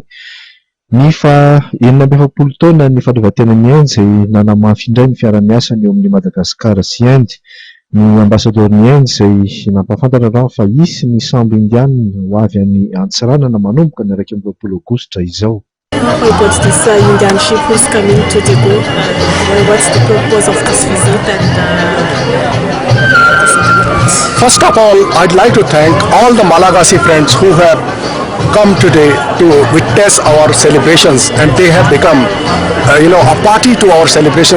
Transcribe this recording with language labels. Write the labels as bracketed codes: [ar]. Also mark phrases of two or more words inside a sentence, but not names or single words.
[mg] Ny fa 70 taona ny fahaleovantenany Inde izay nanamafy indray ny fiara-miasany eo amin'ny Madagasikara sy Inde. Ny ambasadorny Inde izay nampafantatra raha fa isy ny sambo indiana ho avy any Antsiranana manomboka ny 20 Aogositra izao. [en] About this Indian ship who's coming to Tego, what's the purpose of this visit First of all, I'd like to thank all the Malagasy friends who have come today to witness our celebrations, and they have become a party to our celebration.